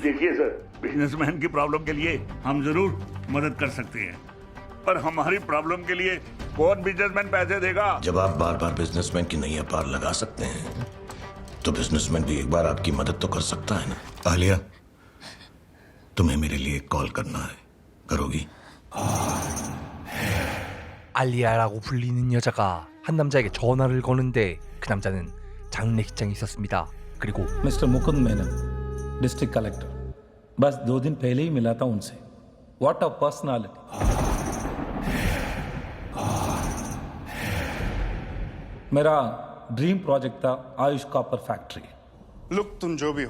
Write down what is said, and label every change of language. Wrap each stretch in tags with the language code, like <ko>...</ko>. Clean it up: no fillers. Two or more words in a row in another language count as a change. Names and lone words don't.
<hi>देखिए सर, बिजनेसमैन की प्रॉब्लम के लिए हम जरूर मदद कर सकते हैं, पर हमारी प्रॉब्लम के लिए कौन बिजनेसमैन पैसे देगा? जब आप बार बार बिजनेसमैन की नैया पार लगा सकते हैं तो बिजनेसमैन भी एक बार आपकी मदद तो कर सकता है ना। आलिया, तुम्हें मेरे लिए कॉल करना है, करोगी?</hi> <ko>알리아라고 불리는 여자가 한 남자에게 전화를 거는데 그 남자는 장례식장에 있었습니다. 그리고</ko> <hi>मिस्टर मुकुंद मेनन,</hi> <en>district collector.</en> <hi>बस 2 दिन पहले ही मिला था उनसे।</hi> <en>what a personality.</en> <hi>मेरा</hi> <en>dream project</en> <hi>था आयुष कॉपर फैक्ट्री। लुक तुम जो भी हो,</hi>